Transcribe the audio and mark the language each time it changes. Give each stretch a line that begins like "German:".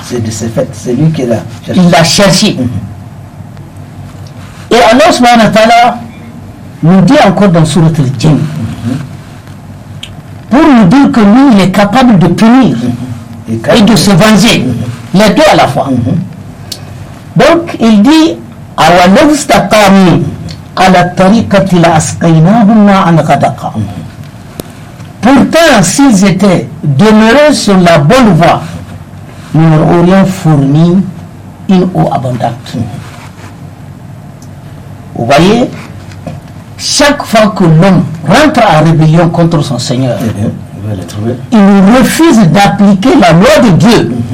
French: C'est de ce fait, c'est lui qui l'a cherché. Il l'a cherché. Et Allah
Arabic: subhanahu wa ta'ala
French: nous dit encore dans Surat Al-Jinn, pour nous dire que lui, il est capable de punir et de se venger, les deux à la fois. Donc, il dit,
Arabic: أَوَلَوْ اسْتَقَامُوا عَلَى الطَّرِيقَةِ لَأَسْقَيْنَاهُمْ مَاءً غَدَقًا.
French: Pourtant, s'ils étaient demeurés sur la bonne voie, nous leur aurions fourni une eau abondante. Vous voyez, chaque fois que l'homme rentre en rébellion contre son Seigneur, il refuse d'appliquer la loi de Dieu.